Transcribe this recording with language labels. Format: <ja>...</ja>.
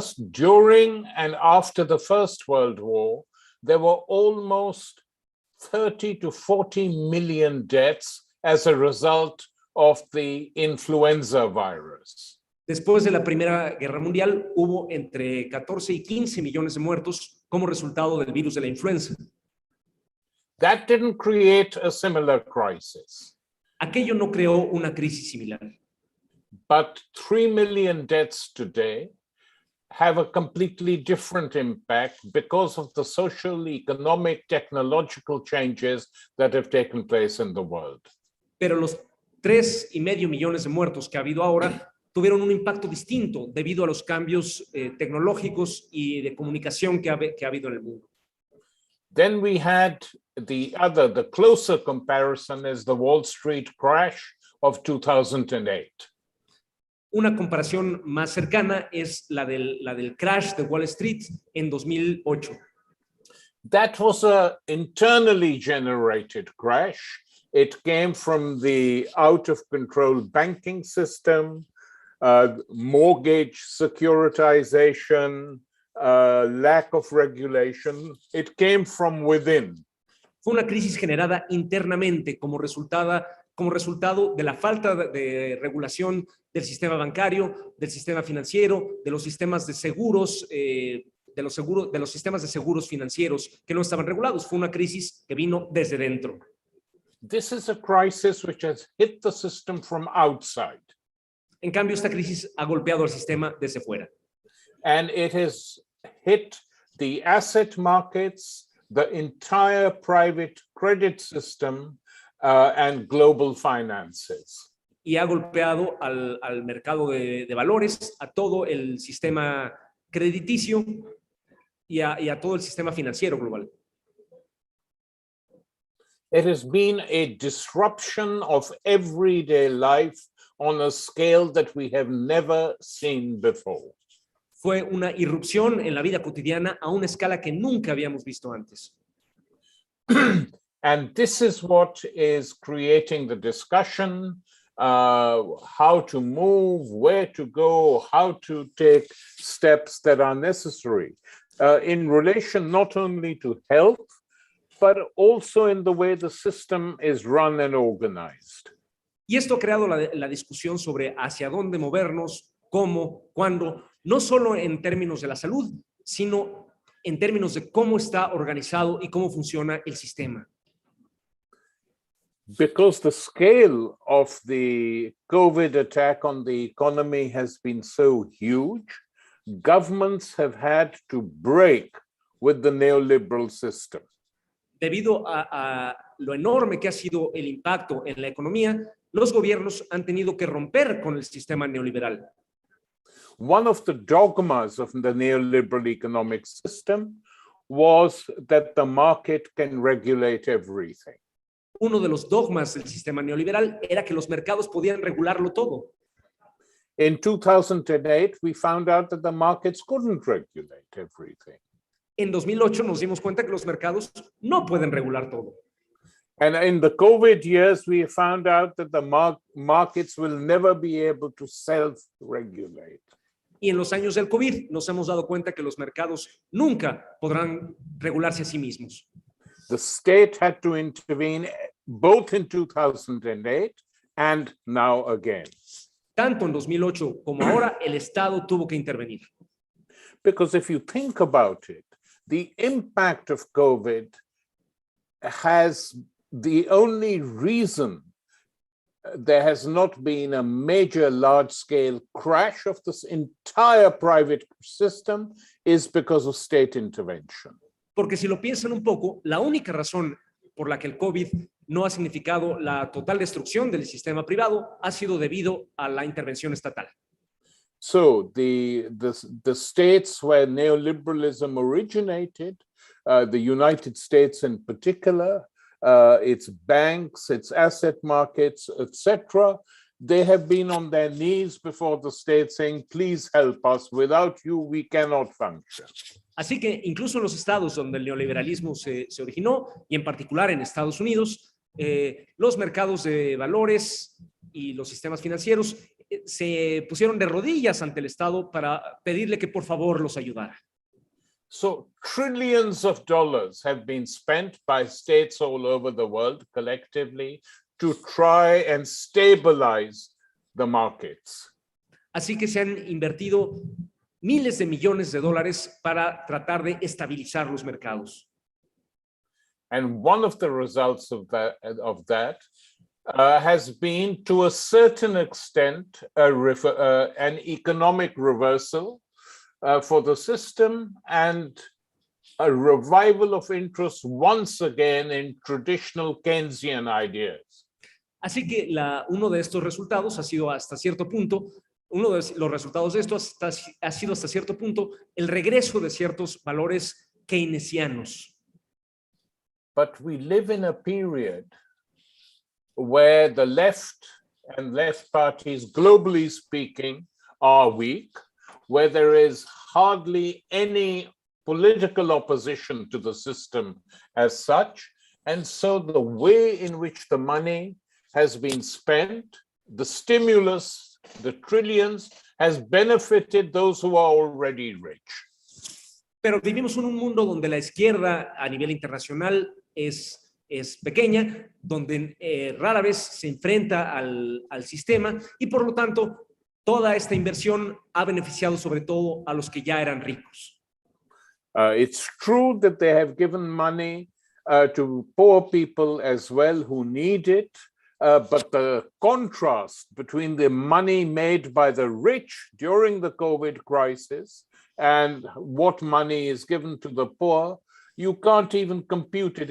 <en>During and after the First World War, there were almost 30 to 40 million deaths as a result of the influenza virus.</en> <es>Después de la Primera Guerra Mundial, hubo entre 14 y 15 millones de muertos como resultado del virus de la influenza.</es> <en>That didn't create a similar crisis,</en> <es>Aquello no creó una crisis similar,</es> <en>but 3 million deaths today have a completely different impact because of the social, economic, technological changes that have taken place in the world.</en> <es>pero los 3,5 millones de muertos que ha habido ahora tuvieron un impacto distinto debido a los cambios tecnológicos y de comunicación que ha habido en el mundo.</es> <en>Then we had the closer comparison is the Wall Street crash of 2008.</en> <es>Una comparación más cercana es la del crash de Wall Street en 2008.</es> <en>That was an internally generated crash. It came from the out of control banking system, mortgage securitization, lack of regulation. It came from within.</en> <es>Fue una crisis generada internamente como resultado de la falta de regulación del sistema bancario, del sistema financiero, de los sistemas de seguros, de los sistemas de seguros financieros que no estaban regulados. Fue una crisis que vino desde dentro.</es> <en>This is a crisis which has hit the system from outside.</en> <es>En cambio, esta crisis ha golpeado al sistema desde fuera.</es> <en>And it has hit the asset markets, the entire private credit system, and global finances.</en> <es>Y ha golpeado al mercado de valores, a todo el sistema crediticio y a todo el sistema financiero global.</es> <en>It has been a disruption of everyday life on a scale that we have never seen before.</en> <es>Fue una irrupción en la vida cotidiana a una escala que nunca habíamos visto antes.</es> <en>And this is what is creating the discussion, how to move, where to go, how to take steps that are necessary in relation not only to health, but also in the way the system is run and organized.</en> <es>Y esto ha creado la discusión sobre hacia dónde movernos, cómo, cuándo, no solo en términos de la salud, sino en términos de cómo está organizado y cómo funciona el sistema.</es> <en>Because the scale of the COVID attack on the economy has been so huge, governments have had to break with the neoliberal system.</en> <es>Debido a lo enorme que ha sido el impacto en la economía, los gobiernos han tenido que romper con el sistema neoliberal.</es> <en>One of the dogmas of the neoliberal economic system was that the market can regulate everything.</en> <es>Uno de los dogmas del sistema neoliberal era que los mercados podían regularlo todo.</es> <en>In 2008, we found out that the markets couldn't regulate everything.</en> <es>En 2008 nos dimos cuenta que los mercados no pueden regular todo.</es> <en>And in the COVID years, we found out that the markets will never be able to self-regulate.</en> <es>Y en los años del COVID nos hemos dado cuenta que los mercados nunca podrán regularse a sí mismos.</es> <en>The state had to intervene both in 2008 and now again.</en> <es>Tanto en 2008 como ahora, el Estado tuvo que intervenir.</es> <en>Because if you think about it, the impact of COVID has the only reason there has not been a major large-scale crash of this entire private system is because of state intervention.</en> <es>Porque si lo piensan un poco, la única razón por la que el COVID no ha significado la total destrucción del sistema privado ha sido debido a la intervención estatal.</es> <en>So the states where neoliberalism originated, the United States in particular, its banks, its asset markets, etc., they have been on their knees before the state saying, please help us. Without you, we cannot function.</en> <es>Así que incluso en los estados donde el neoliberalismo se originó, y en particular en Estados Unidos, los mercados de valores y los sistemas financieros se pusieron de rodillas ante el Estado para pedirle que por favor los ayudara.</es> <en>So trillions of dollars have been spent by states all over the world collectively to try and stabilize the markets.</en> <es>Así que se han invertido miles de millones de dólares para tratar de estabilizar los mercados.</es> <en>And one of the results of that has been, to a certain extent, an economic reversal for the system and a revival of interest once again in traditional Keynesian ideas.</en> <es>Así que uno de estos resultados ha sido hasta cierto punto, uno de los resultados de esto ha sido hasta cierto punto el regreso de ciertos valores keynesianos.</es> <en>But we live in a period where the left and left parties, globally speaking, are weak, where there is hardly any political opposition to the system as such. And so the way in which the money has been spent, the stimulus, the trillions, has benefited those who are already rich.</en> <es>Pero vivimos en un mundo donde la izquierda a nivel internacional es pequeña, donde rara vez se enfrenta al sistema y por lo tanto toda esta inversión ha beneficiado sobre todo a los que ya eran ricos.</es> <en>It's true that they have given money to poor people as well who need it, but the contrast between the money made by the rich during the COVID crisis and what money is given to the poor, you can't even compute it.</en>